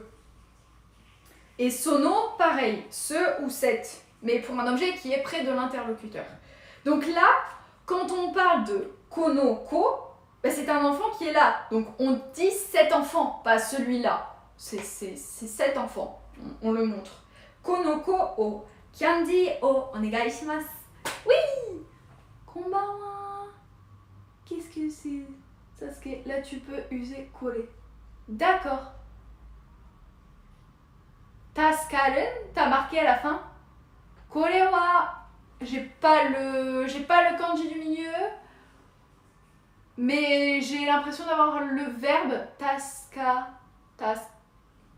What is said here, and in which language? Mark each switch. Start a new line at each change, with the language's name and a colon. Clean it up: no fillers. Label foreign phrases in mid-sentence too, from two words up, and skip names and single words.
French: Et sono, pareil, ce ou cette, mais pour un objet qui est près de l'interlocuteur. Donc là, quand on parle de konoko, ben c'est un enfant qui est là. Donc on dit cet enfant, pas celui-là. C'est cet enfant, on le montre.
Japanese: この子をCandyをお願いします.
French: Oui! Konbanwa. Qu'est-ce que c'est? Sasuke, là tu peux user kore. D'accord. Taskaren, t'as marqué à la fin.
Japanese: これは,
French: j'ai pas le kanji du milieu, mais j'ai l'impression d'avoir le verbe